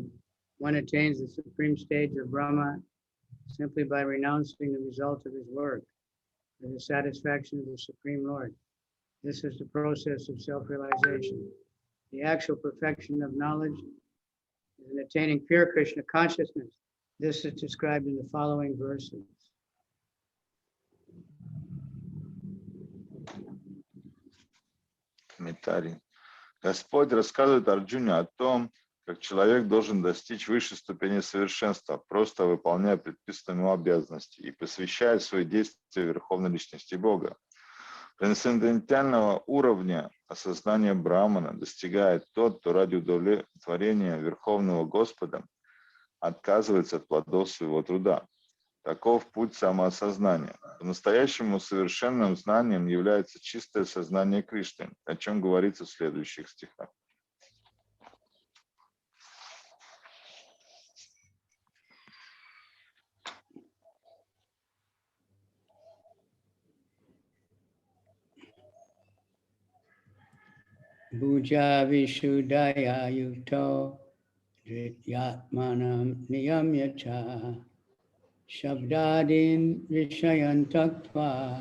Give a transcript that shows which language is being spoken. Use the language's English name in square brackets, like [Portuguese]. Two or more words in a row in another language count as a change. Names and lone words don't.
[English] One attains the supreme stage of Brahma simply by renouncing the result of his work for the satisfaction of the Supreme Lord. This is the process of self-realization. The actual perfection of knowledge is in attaining pure Krishna consciousness. This is described in the following verses. [Russian] Комментарий. Господь рассказывает Арджуне о том, как человек должен достичь высшей ступени совершенства, просто выполняя предписанные ему обязанности и посвящая свои действия Верховной Личности Бога. Трансцендентального уровня осознания Брахмана достигает тот, кто ради удовлетворения Верховного Господа отказывается от плодов своего труда. Таков путь самоосознания. По-настоящему совершенным знанием является чистое сознание Кришны, о чем говорится в следующих стихах. [Sanskrit] भुज विशुद्धय युक्तो यत्मानम् नियम्यच शब्दादीन् विषयान् तक्त्वा